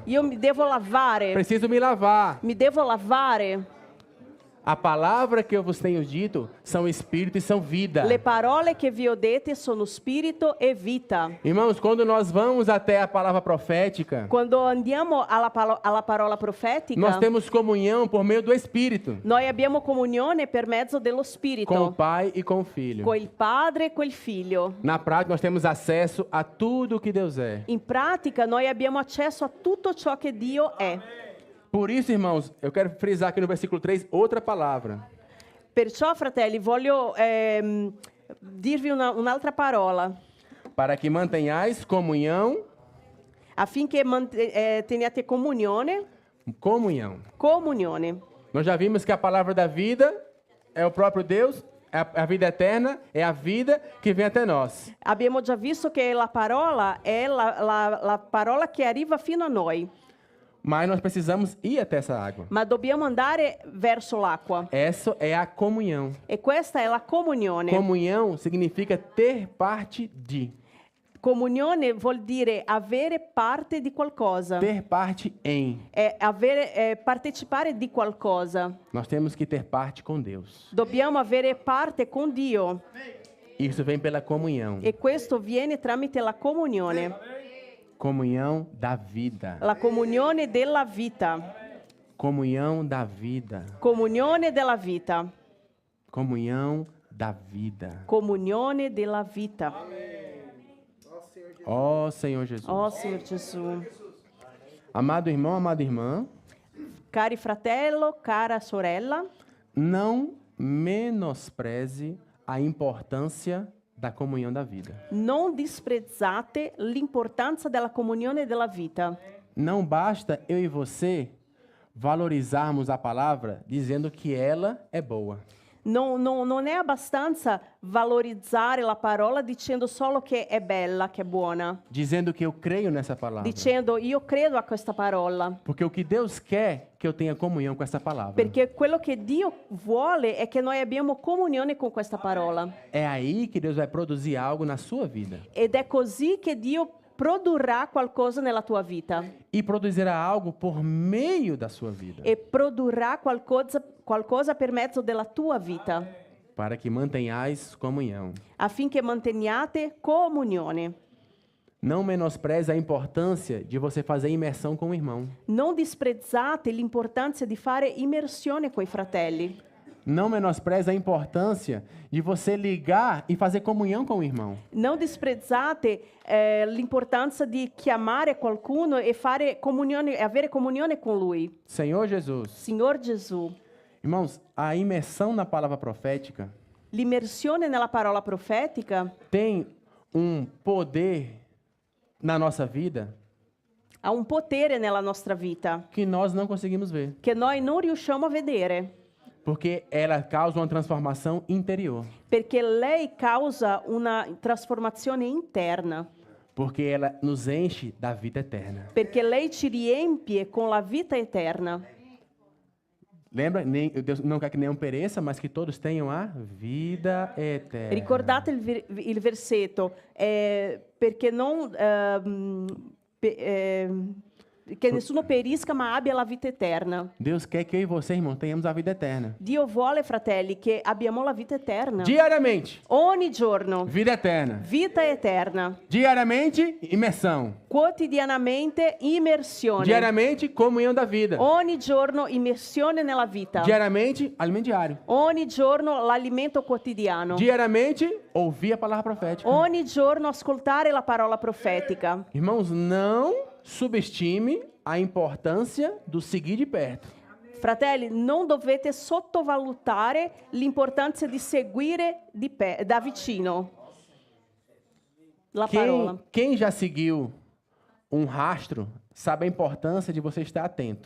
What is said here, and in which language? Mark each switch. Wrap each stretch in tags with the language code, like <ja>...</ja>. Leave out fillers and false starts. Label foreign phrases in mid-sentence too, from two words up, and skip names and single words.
<it>Io mi devo lavare.</it> <pt>Preciso me lavar.</pt> <it>Mi devo lavare.</it> <pt>A palavra que eu vos tenho dito são espírito e são vida.</pt> <it>Le parole che vi ho dette sono spirito e vita.</it> <pt>Irmãos, quando nós vamos até a palavra profética,</pt> <it>Quando andiamo alla parola profetica,</it> <pt>nós temos comunhão por meio do Espírito,</pt> <it>noi abbiamo comunione per mezzo dello Spirito,</it> <pt>com o Pai e com o Filho.</pt> <it>con il Padre e col Figlio.</it> <pt>Na prática, nós temos acesso a tudo que Deus é.</pt> <it>In pratica noi abbiamo accesso a tutto ciò che Dio è.</it> <pt>Por isso, irmãos, eu quero frisar aqui no versículo 3 outra palavra.</pt> <it>Perciò, fratelli, voglio dirvi un'altra parola.</it> <pt>Para que mantenhais comunhão.</pt> <it>Affinché teniate comunione.</it> <pt>Comunhão.</pt> <it>Comunione.</it> <pt>Nós já vimos que a palavra da vida é o próprio Deus, é a vida eterna, é a vida que vem até nós.</pt> <it>Abbiamo già visto che la parola è la parola che arriva fino a noi.</it> <pt>Mas nós precisamos ir até essa água.</pt> <it>Ma dobbiamo andare verso l'acqua.</it> <pt>Essa é a comunhão.</pt> <it>E questa è la comunione.</it> <pt>Comunhão significa ter parte de.</pt> <it>Comunione vuol dire avere parte di qualcosa.</it> <pt>Ter parte em.</pt> <it>È partecipare di qualcosa.</it> <pt>Nós temos que ter parte com Deus.</pt> <it>Dobbiamo avere parte con Dio.</it> <pt>Isso vem pela comunhão.</pt> <it>E questo viene tramite la comunione</it> <pt>Comunhão da vida.</pt> <it>la comunione della vita.</it> <pt>Comunhão da vida.</pt> <it>Comunione della vita.</it> <pt>Comunhão da vida.</pt> <it>Comunione della vita.</it> <pt>Ó Senhor Jesus.</pt> <it>Oh, Signor Gesù.</it> <pt>Amado irmão, amada irmã,</pt> <it>Cari fratello, cara sorella,</it> <pt>não menospreze a importância da comunhão da vida.</pt> <it>non disprezzate l'importanza della comunione della vita.</it> <pt>Não basta eu e você valorizarmos a palavra dizendo que ela é boa.</pt> <it>Non è abbastanza valorizzare la parola dicendo solo che è bella, che è buona,</it> <pt>Dizendo que eu creio nessa palavra.</pt> <it>dicendo io credo a questa parola,</it> <pt>Porque o que Deus quer que eu tenha comunhão com essa palavra.</pt> <it>perché quello che Dio vuole è che noi abbiamo comunione con questa parola.</it> <pt>É aí que Deus vai produzir algo na sua vida.</pt> <it>Ed è così che Dio produrrà qualcosa nella tua vita</it> <pt>E produzirá algo por meio da sua vida.</pt> <it>e produrrà qualcosa per mezzo della tua vita,</it> <pt>Para que mantenhais comunhão.</pt> <it>affinché manteniate comunione.</it> <pt>Não menospreze a importância de você fazer imersão com o irmão.</pt> <it>Non disprezzate l'importanza di fare immersione coi fratelli.</it> <pt>Não menospreze a importância de você ligar e fazer comunhão com o irmão.</pt> <it>Non disprezzate l'importanza di chiamare qualcuno e fare comunione, e avere comunione con lui.</it> <pt>Senhor Jesus.</pt> <it>Signor Gesù,</it> <pt>Irmãos, a imersão na palavra profética</pt> <it>l'immersione nella parola profetica</it> <pt>tem um poder na nossa vida</pt> <it>ha un potere nella nostra vita</it> <pt>que nós não conseguimos ver.</pt> <it>che noi non riusciamo a vedere,</it> <pt>Porque ela causa uma transformação interior.</pt> <it>perché lei causa una trasformazione interna,</it> <pt>Porque ela nos enche da vida eterna.</pt> <it>perché lei ci riempie con la vita eterna.</it> <pt>Lembra? Deus não quer que nenhum pereça, mas que todos tenham a vida eterna.</pt> <it>Ricordate il versetto, perché non che nessuno perisca ma abbia la vita eterna.</it> <pt>Deus quer que eu e você, irmão, tenhamos a vida eterna.</pt> <it>Dio vuole, fratelli, che abbiamo la vita eterna.</it> <pt>Diariamente,</pt> <it>Ogni giorno,</it> <pt>vida eterna.</pt> <it>vita eterna.</it> <pt>Diariamente, imersão.</pt> <it>Quotidianamente, immersione.</it> <pt>Diariamente, comunhão da vida.</pt> <it>Ogni giorno, immersione nella vita.</it> <pt>Diariamente, alimento diário.</pt> <it>Ogni giorno, l'alimento quotidiano.</it> <pt>Diariamente, ouvir a palavra profética.</pt> <it>Ogni giorno, ascoltare la parola profetica.</it> <pt>Irmãos, não subestime a importância do seguir de perto.</pt> <it>Fratelli, non dovete sottovalutare l'importanza di seguire da vicino la parola.</it> <pt>Quem já seguiu um rastro sabe a importância de você estar atento.</pt>